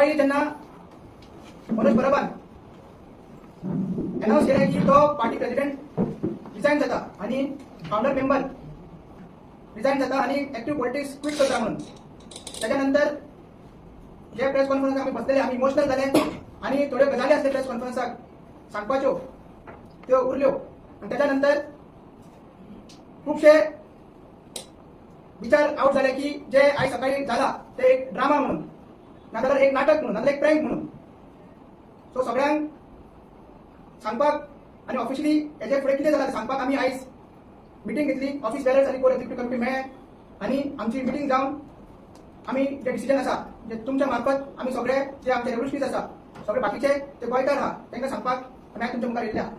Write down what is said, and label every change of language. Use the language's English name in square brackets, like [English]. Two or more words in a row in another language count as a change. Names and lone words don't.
[Konkani] सकाळी त्यांना मनोज परबान अनाउन्स केलं की तो [English] party president resign [Konkani] जाता आणि [English] founder member resign [Konkani] जाता आणि [English] active politics quit [Konkani] करता म्हणून. त्याच्यानंतर जे [English] press conference [Konkani] आम्ही बसलेले आम्ही इमोशनल झाले आणि थोडे गजाली असले प्रेस कॉन्फरन्साक सांगपाच्यो त्यो उरल्यो. आणि त्याच्यानंतर खूपशे विचार आउट झाले की जे आज सकाळी झाला ते एक ड्रामा म्हणून, नाजाल्यार एक नाटक म्हणून, नाजाल्यार एक प्रँक म्हणून. सो सगळ्यांक सांगपाक आणि ऑफिशियली हेजे फुडें कितें जालां सांगपाक आमी आयज मिटींग घेतली. [English] office bearers [Konkani] आणि [English] core executive committee [Konkani] मेळ्ळे आणि आमची मिटींग जावन आमी जे डिसिजन आसा जे तुमच्या मार्फत आमी सगळे जे आमचे रेव्होल्युशनीज आसा सगळे बाकीचे ते गोंयकार आहा तांकां सांगपाक आमी आज तुमच्या मुखार येयल्या.